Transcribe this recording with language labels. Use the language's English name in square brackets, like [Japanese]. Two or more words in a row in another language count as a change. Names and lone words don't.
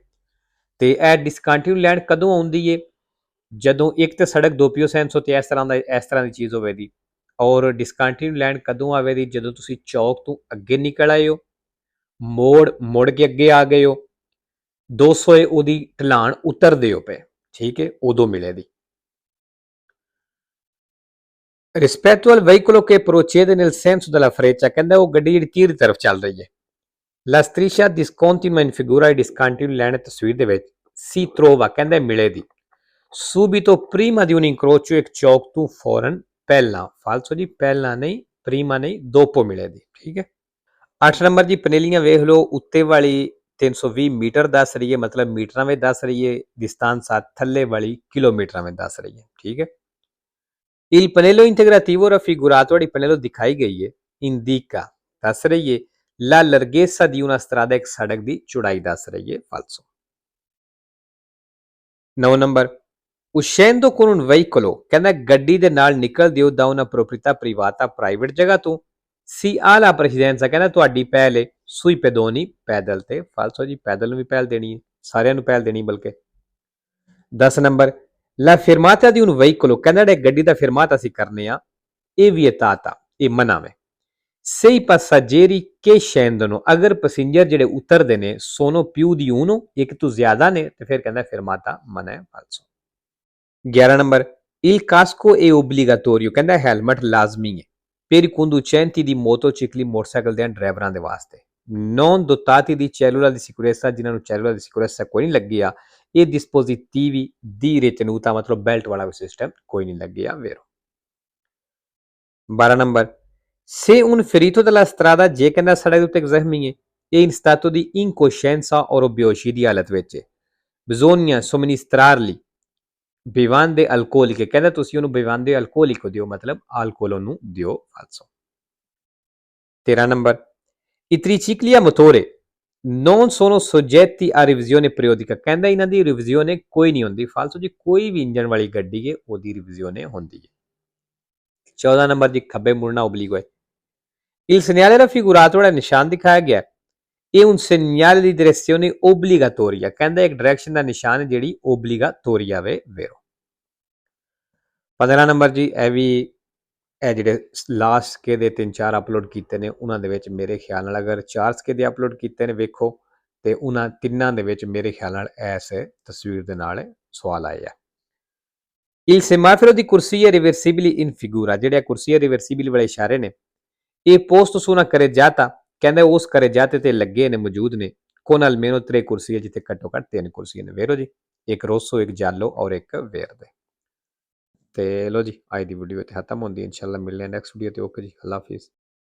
[Punjabi] ਤੇ ਇਹ ਡਿਸਕੰਟੀਨਿਊ ਲੈਣ ਕਦੋਂ ਆਉਂਦੀ ਹੈ, ਜਦੋਂ ਇੱਕ ਤੇ ਸੜਕ [Italian] doppio senso [Punjabi] ਤੇ ਇਸ ਤਰ੍ਹਾਂ ਦੀ ਚੀਜ਼ ਹੋਵੇ ਦੀ, ਔਰ ਡਿਸਕੰਟੀਨਿਊ ਲੈਣ ਕਦੋਂ ਆਵੇ ਦੀ, ਜਦੋਂ ਤੁਸੀਂ ਚੌਕ ਤੋਂ ਅੱਗੇ ਨਿਕਲ ਆਏ ਹੋ, ਮੁੜ ਕੇ ਅੱਗੇ ਆ ਗਏ ਹੋ, 200 ਉਹਦੀ ਢਲਾਣ ਉਤਰਦੇ ਹੋ ਪਏ, ਠੀਕ ਹੈ, ਉਦੋਂ ਮਿਲੇ ਦੀ। [Italian] rispetto al veicolo che procede nel senso della freccia, [Punjabi] ਕਹਿੰਦਾ ਉਹ ਗੱਡੀ ਜਿਹੜੀ ਤੀਰ ਦੀ ਤਰਫ ਚੱਲ ਰਹੀ ਹੈ। [Italian] la striscia discontinua in figura, discontinue ਲੈਣ [Punjabi] ਤਸਵੀਰ ਦੇ ਵਿੱਚ, [Italian] si trova, [Punjabi] ਕਹਿੰਦਾ ਮਿਲੇ ਦੀ, [Italian] subito prima di un incrocio, [Punjabi] ਇੱਕ ਚੌਕ ਤੋਂ ਫੌਰਨ ਪਹਿਲਾਂ। ਫਾਲਸੋ ਜੀ, ਪਹਿਲਾਂ ਨਹੀਂ, prima ਨਹੀਂ, dopo ਮਿਲੇ ਦੀ, ਠੀਕ ਹੈ। 8 ਨੰਬਰ ਜੀ, ਪਨੇਲੀਆਂ ਵੇਖ ਲਓ, ਉੱਤੇ ਵਾਲੀ 320 ਮੀਟਰ ਦੱਸ ਰਹੀ ਹੈ, ਮਤਲਬ ਮੀਟਰਾਂ ਵਿੱਚ ਦੱਸ ਰਹੀ ਹੈ, distanza ਥੱਲੇ ਵਾਲੀ ਕਿਲੋਮੀਟਰਾਂ ਵਿੱਚ ਦੱਸ ਰਹੀ ਹੈ, ਠੀਕ ਹੈ। [Italian] il pannello integrativo raffigurato, [Punjabi] ਜਿਹੜੀ ਪਨੇਲੋ ਦਿਖਾਈ ਗਈ ਹੈ, indica, ਦੱਸ ਰਹੀ ਹੈ, [Italian] la larghezza di una strada, [Punjabi] ਇੱਕ ਸੜਕ ਦੀ ਚੌੜਾਈ ਦੱਸ ਰਹੀ ਹੈ। ਫਾਲਸੋ। 9 ਨੰਬਰ [Italian] uscendo con un veicolo [Punjabi] ਕਹਿੰਦਾ ਗੱਡੀ ਦੇ ਨਾਲ ਨਿਕਲਦੇ ਹੋ [Italian] da una proprietà privata [Punjabi] ਪ੍ਰਾਈਵੇਟ ਜਗ੍ਹਾ ਤੋਂ [Italian] si ha la precedenza [Punjabi] ਕਹਿੰਦਾ ਤੁਹਾਡੀ ਪਹਿਲ ਹੈ [Italian] sui pedoni [Punjabi] ਪੈਦਲ ਤੇ ਫਾਲਸੋ ਜੀ ਪੈਦਲ ਨੂੰ ਵੀ ਪਹਿਲ ਦੇਣੀ ਹੈ ਸਾਰਿਆਂ ਨੂੰ ਪਹਿਲ ਦੇਣੀ ਬਲਕਿ 10 ਨੰਬਰ [Italian] la fermata di un veicolo [Punjabi] ਕਹਿੰਦਾ ਜਿਹੜੇ ਗੱਡੀ ਦਾ ਫਰਮਾਤਾ ਅਸੀਂ ਕਰਨੇ ਆ ਇਹ vietata ਇਹ ਮਨਾ ਹੈ [Italian] se i passeggeri che scendono [Punjabi] ਅਗਰ ਪੈਸੇਂਜਰ ਜਿਹੜੇ ਉਤਰਦੇ ਨੇ [Italian] sono più di uno [Punjabi] ਇੱਕ ਤੋਂ ਜ਼ਿਆਦਾ ਨੇ ਤੇ ਫਿਰ ਕਹਿੰਦਾ ਫਰਮਾਤਾ ਮਨਾ ਹੈ ਫਾਲਸੋ 11 ਨੰਬਰ [Italian] il casco è obbligatorio [Punjabi] ਕਹਿੰਦਾ ਹੈਲਮਟ ਲਾਜ਼ਮੀ ਹੈ [Italian] per i conducenti di motocicli [Punjabi] ਮੋਟਰਸਾਈਕਲ ਦੇ ਡਰਾਈਵਰਾਂ ਦੇ ਵਾਸਤੇ [Italian] non dotati di cellula di sicurezza [Punjabi] ਜਿਨ੍ਹਾਂ ਨੂੰ [Italian] cellula di sicurezza [Punjabi] ਕੋਈ ਨਹੀਂ ਲੱਗੀ ਆ ਇਹ [Italian] dispositivi di ritenuta [Punjabi] ਮਤਲਬ ਬੈਲਟ ਵਾਲਾ ਸਿਸਟਮ ਕੋਈ ਨਹੀਂ ਲੱਗਿਆ vero 12 ਨੰਬਰ [Italian] se un ferito della strada [Punjabi] ਜੇ ਕਹਿੰਦਾ ਸੜਕ ਉੱਤੇ ਇੱਕ ਜ਼ਖਮੀ ਹੈ ਇਹ [Italian] in stato di incoscienza [Punjabi] or ਬੇਹੋਸ਼ੀ ਦੀ ਹਾਲਤ ਵਿੱਚ ਹੈ [Italian] bisogna somministrargli bevande alcoliche [Punjabi] ਕਹਿੰਦਾ ਤੁਸੀਂ ਉਹਨੂੰ [Italian] bevande alcolico [Punjabi] ਦਿਓ ਮਤਲਬ alcol ਉਹਨੂੰ ਦਿਓ ਫਾਲਸੋ 13 ਨੰਬਰ [Italian] i tricicli a motore non sono soggetti a revisione periodica [Punjabi] ਕਹਿੰਦਾ ਇਹਨਾਂ ਦੀ ਰਿਵੀਜ਼ਨ ਕੋਈ ਨਹੀਂ ਹੁੰਦੀ ਫਾਲਸੋ ਜੀ ਕੋਈ ਵੀ ਇੰਜਨ ਵਾਲੀ ਗੱਡੀ ਹੈ ਉਹਦੀ ਰਿਵੀਜ਼ਨ ਹੁੰਦੀ ਹੈ 14 ਨੰਬਰ ਜੀ ਖੱਬੇ ਮੁੜਨਾ obliquo ਹੈ [Italian] il segnale raffigurato [Punjabi] ਜਿਹੜਾ ਨਿਸ਼ਾਨ ਦਿਖਾਇਆ ਗਿਆ ਇਹ [Italian] un segnale di direzione obbligatoria [Punjabi] ਕਹਿੰਦਾ ਇੱਕ ਡਾਇਰੈਕਸ਼ਨ ਦਾ ਨਿਸ਼ਾਨ ਹੈ ਜਿਹੜੀ obbligatoria ਵੇ vero 15 ਨੰਬਰ ਜੀ ਇਹ ਜਿਹੜੇ ਲਾਸਟ ਸਕੇ ਦੇ 3-4 ਅਪਲੋਡ ਕੀਤੇ ਨੇ ਉਹਨਾਂ ਦੇ ਵਿੱਚ ਮੇਰੇ ਖਿਆਲ ਨਾਲ ਅਗਰ 4 ਸਕੇ ਦੇ ਅਪਲੋਡ ਕੀਤੇ ਨੇ ਵੇਖੋ ਤੇ ਉਹਨਾਂ ਤਿੰਨਾਂ ਦੇ ਵਿੱਚ ਮੇਰੇ ਖਿਆਲ ਨਾਲ ਇਸ ਤਸਵੀਰ ਦੇ ਨਾਲ ਸਵਾਲ ਆਏ ਆ [Italian] il semaforo di corsia reversibili in figura [Punjabi] ਜਿਹੜੇ ਕੁਰਸੀਆ ਰਿਵਰਸੀਬਲ ਵਾਲੇ ਇਸ਼ਾਰੇ ਨੇ ਇਹ [Italian] posto su una carreggiata [Punjabi] ਕਹਿੰਦੇ ਉਸ carreggiate ਤੇ ਲੱਗੇ ਨੇ ਮੌਜੂਦ ਨੇ [Italian] con almeno 3 [Punjabi] ਕੁਰਸੀਆਂ ਜਿੱਥੇ ਘੱਟੋ ਘੱਟ 3 ਕੁਰਸੀਆਂ ਨੇ ਵੇਰੋ ਜੀ ਇੱਕ ਰੋਸੋ ਇੱਕ ਜਾਲੋ ਔਰ ਇੱਕ ਵੇਰਦੇ ਤੇ ਲੋ ਜੀ ਅੱਜ ਦੀ ਵੀਡੀਓ ਇੱਥੇ ਖਤਮ ਹੁੰਦੀ ਹੈ ਇਨਸ਼ਾਅੱਲਾ ਮਿਲਦੇ ਹਾਂ ਨੈਕਸਟ ਵੀਡੀਓ ਤੇ ਓਕੇ ਜੀ [Urdu] اللہ حافظ